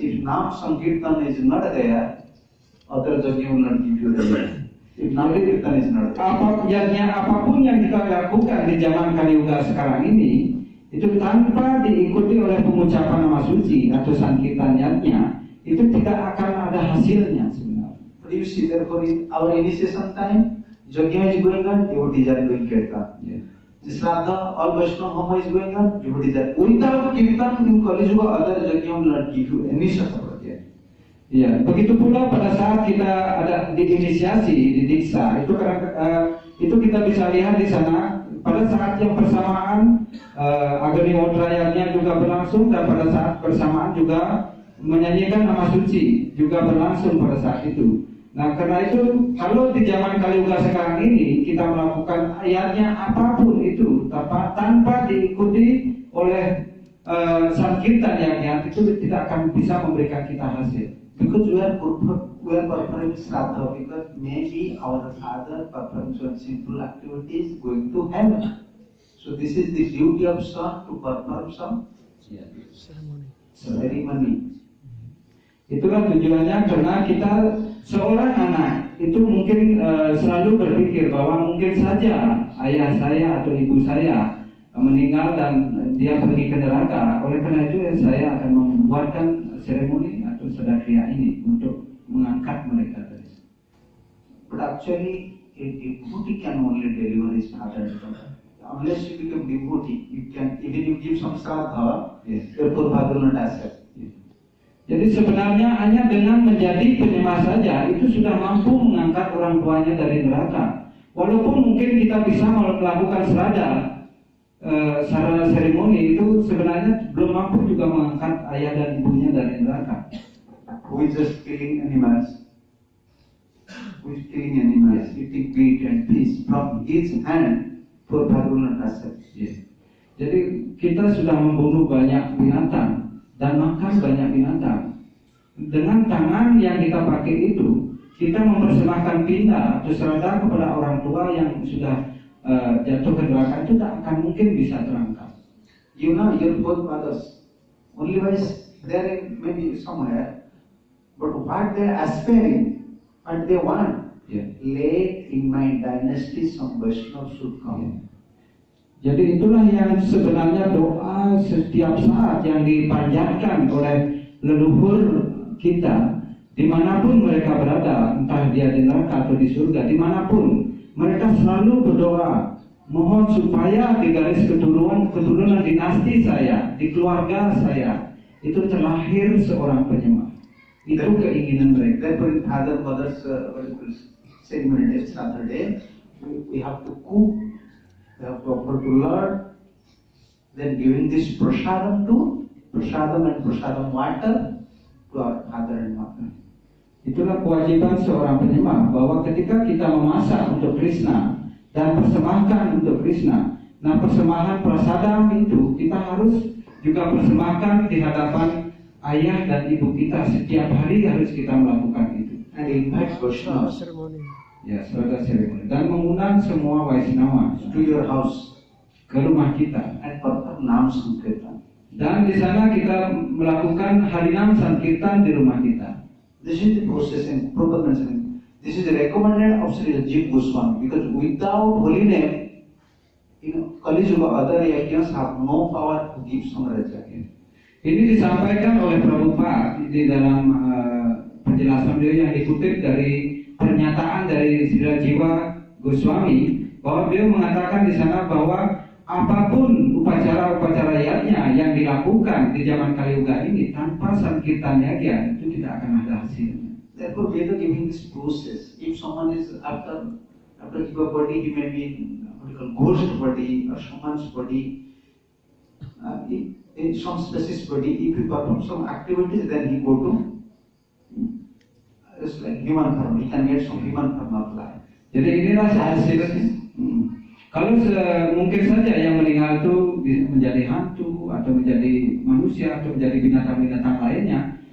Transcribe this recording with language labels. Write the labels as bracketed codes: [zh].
[en] If Nam Sankirtan is not there, other yajna will not give you the result. If Nam Sankirtan is not there. [id] Apapun yang kita lakukan di zaman Kali Yuga sekarang ini, itu tanpa diikuti oleh pengucapan nama suci atau Sankirtan Yajna, itu tidak akan ada hasilnya sebenarnya. [en] But you see, therefore, in our initiation time, yajna is going on, devotees are doing kirtan. [id] Ya. [en] Shraddha, all Vaishnava Homa is going on, devotees are. Without kirtan in Kali Yuga, other yajna will not give you any support. [id] Ya, begitu pula pada saat kita ada diinisiasi di diksa, itu kita bisa lihat di sana pada saat yang bersamaan Agni Wotrayanya juga berlangsung dan pada saat bersamaan juga menyanyikan nama suci juga berlangsung pada saat itu. Nah, karena itu kalau di zaman Kali Yuga sekarang ini kita melakukan ayatnya apapun itu tanpa diikuti oleh Sankirtan yang itu tidak akan bisa memberikan kita hasil. [en] Because we are performing Shraddha, because maybe our father performs some simple activities going to heaven. So this is the duty of son to perform some Ceremony. ceremony. [id] Itulah tujuannya karena kita seorang anak itu mungkin selalu berpikir bahwa mungkin saja ayah saya atau ibu saya meninggal dan dia pergi ke neraka. Oleh karena itu saya akan membuatkan seremoni atau sedekah ini untuk mengangkat mereka dari. [en] But actually, a devotee can only deliver his father and mother. Unless you become devotee, you can even you give some shraddha, your forefather will not accept. [id] Jadi sebenarnya hanya dengan menjadi penyembah saja itu sudah mampu mengangkat orang tuanya dari neraka. Walaupun mungkin kita bisa melakukan serada secara seremoni, itu sebenarnya belum mampu juga mengangkat ayah dan ibunya dari neraka. [en] Who is just killing animals? Who is killing animals, eating meat and fish from his hand, forefather will not accept. [id] Jadi kita sudah membunuh banyak binatang dan makan banyak binatang. Dengan tangan yang kita pakai itu, kita mempersembahkan pindah atau serada kepada orang tua yang sudah jatuh ke neraka, itu tak akan mungkin bisa terangkat. [en] You know your forefathers, only wise they are in maybe somewhere, but what they are aspiring, what they want, late in my dynasty some Vaishnava should come. [id] Jadi itulah yang sebenarnya doa setiap saat yang dipanjatkan oleh leluhur kita, dimanapun mereka berada, entah dia di neraka atau di surga, dimanapun mereka selalu berdoa, mohon supaya di garis keturunan dinasti saya, di keluarga saya, itu terlahir seorang penyembah. Itu keinginan mereka. [en] Therefore, in father mother's ceremony Saturday, we have to cook. We have to offer to Lord, then giving this prasadam and prasadam water to our father and mother. [id] Itulah kewajiban seorang penyembah, bahwa ketika kita memasak untuk Krishna dan persembahkan untuk Krishna, nah persembahan prasadam itu kita harus juga persembahkan di hadapan ayah dan ibu kita. Setiap hari harus kita melakukan itu. [en] And invite Vaishnavas. [id] Ya, serada seremoni, dan mengundang semua Vaishnava [en] to your house, [id] ke rumah kita, [en] and perform Nam Sankirtan. [id] Dan di sana kita melakukan Harinam Sankirtan di rumah kita. [en] This is the process in Prabhupada mentioning. This is the recommended of Sri Rajiv Goswami, because without holy name, Kali Yuga other yajnas have no power to give Samaraja. [id] Ini disampaikan oleh Prabhupada di dalam penjelasan beliau yang dikutip dari pernyataan dari Sri Rajiva Goswami, bahwa beliau mengatakan di sana bahwa apapun upacara-upacara yajna yang dilakukan di zaman Kaliuga ini tanpa Sankirtan yajna itu tidak akan ada hasilnya. [en] Therefore, we are giving this process. If someone is after your body, he may be in ghost body or someone's body, in some species body. If he perform some activities, then he go to. It's like human form. He can get some human form of life. [id] Jadi inilah hasilnya. Kalau mungkin saja yang meninggal itu menjadi hantu atau menjadi manusia atau menjadi binatang-binatang lainnya.